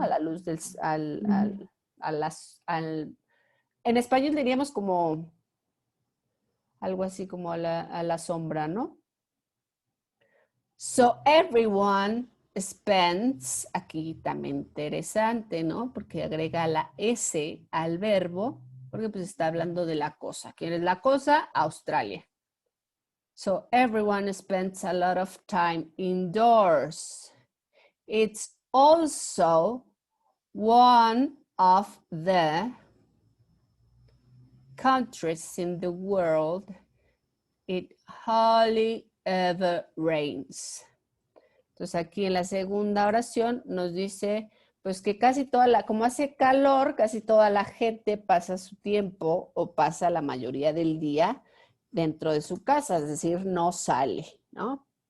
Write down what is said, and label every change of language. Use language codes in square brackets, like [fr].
[es] A la luz del, a en español diríamos como algo así como a la sombra, ¿no? [en] So everyone spends, [es] aquí también interesante, ¿no? Porque agrega la S al verbo, porque pues está hablando de la cosa. ¿Quién es la cosa? Australia. [en] So everyone spends a lot of time indoors. It's also one of the countries in the world it hardly ever rains. [es] Entonces aquí en la segunda oración nos dice pues que casi toda la, como hace calor, casi toda la gente pasa su tiempo o pasa la mayoría del día dentro de su casa, es decir, no sale, ¿no?